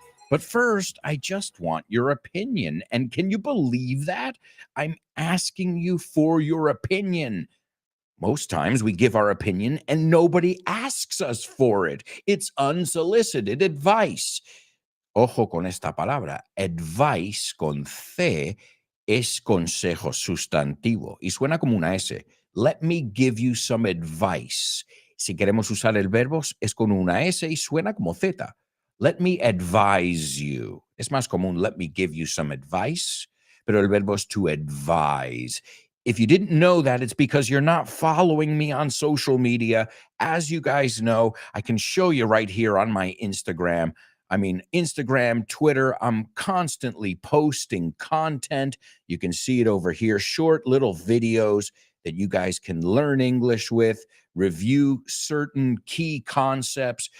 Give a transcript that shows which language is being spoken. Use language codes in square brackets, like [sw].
[en] But first, I just want your opinion. And can you believe that? I'm asking you for your opinion. Most times we give our opinion and nobody asks us for it. It's unsolicited advice. [es] Ojo con esta palabra. Advice con C es consejo sustantivo y suena como una S. [en] Let me give you some advice. [es] Si queremos usar el verbo es con una S y suena como Z. [en] Let me advise you. [es] Es más común, [en] let me give you some advice, [es] pero el verbo es [en] to advise. If you didn't know that, it's because you're not following me on social media. As you guys know, I can show you right here on my Instagram. Instagram, Twitter, I'm constantly posting content. You can see it over here, short little videos that you guys can learn English with, review certain key concepts.